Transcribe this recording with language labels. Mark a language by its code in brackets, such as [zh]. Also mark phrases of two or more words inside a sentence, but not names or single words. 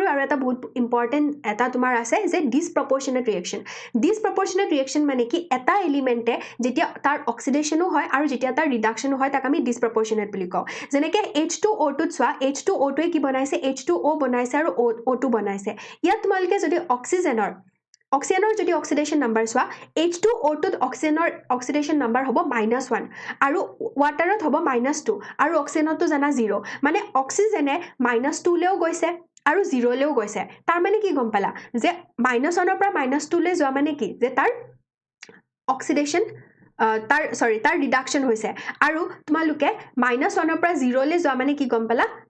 [as] আৰু এটা বহুত important এটা তোমাৰ আছে যে [en] disproportionate reaction [as] mane ki eta element e jetia tar oxidation hoy aru jetia tar reduction hoy tak আমি disproportionate বুলি কওঁ যেনেকৈ H2O2 চোৱা H2O2 এ কি বনাইছে H2O বনাইছে আৰু O2 বনাইছে ইয়াত তোমালকে যদি অক্সিজেনৰ যদি [en] oxidation number [as] সোৱা H2O2 [en] oxidation number [as] হ'ব -1 আৰু ওয়াটাৰত হ'ব -2 আৰু অক্সিজেনতো জানা 0 মানে অক্সিজেনে -2 লেও গৈছে আৰু 0 লেও গৈছে তাৰ মানে কি গম পালা যে -1 ৰ পৰা -2 লে যোৱা মানে কি যে তাৰ অক্সিডেশন তাৰ ৰিডাকশন হৈছে আৰু তোমালোকে -1 ৰ পৰা 0 লে যোৱা মানে কি গম পালা